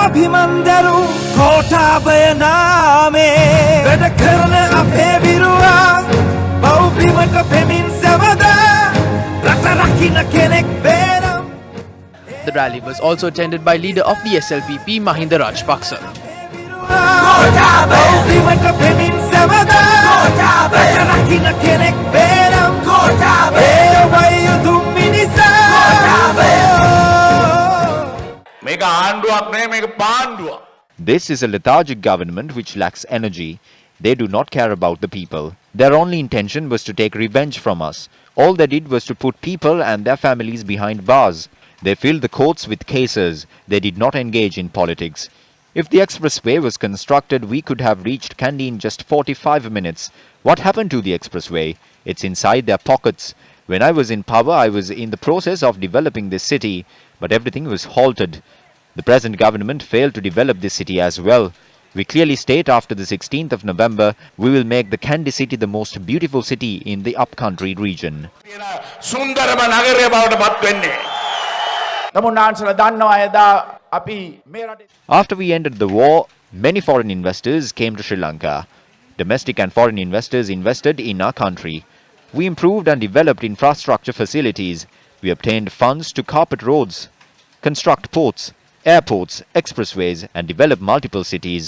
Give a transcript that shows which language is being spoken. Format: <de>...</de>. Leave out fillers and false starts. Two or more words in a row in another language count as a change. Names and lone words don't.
<si>අභිමන්දරු කෝටාබය නාමේ වැඩ කරන අපේ විරුවා බෞද්ධිමට පෙමින් සැවදා රට රකින්න කෙනෙක් බේරම්.</si> <en>The rally was also attended by leader of the SLPP, Mahinda Rajapaksa.</en> <si>බෞද්ධිමට පෙමින් සැවදා රට රකින්න කෙනෙක් බේරම්. ඒ ඔබයි උතුම් මිනිසා. මේක ආණ්ඩුවක් නෙමෙයි මේක පාණ්ඩුවක්.</si> <en>This is a lethargic government which lacks energy. They do not care about the people. Their only intention was to take revenge from us. All they did was to put people and their families behind bars. They filled the courts with cases. They did not engage in politics. If the expressway was constructed, we could have reached Kandy in just 45 minutes. What happened to the expressway? It's inside their pockets. When I was in power, I was in the process of developing this city, but everything was halted. The present government failed to develop this city as well. We clearly state after the 16th of November, we will make the Kandy city the most beautiful city in the upcountry region.</en> <si>සුන්දරම නගරය බවට පත් වෙන්නේ. තමුන්නාන්සලා දන්නවා එදා අපි මේ රටේ.</si> <en>After we ended the war, many foreign investors came to Sri Lanka. Domestic and foreign investors invested in our country. We improved and developed infrastructure facilities. We obtained funds to carpet roads, construct ports, airports, expressways, and develop multiple cities.</en>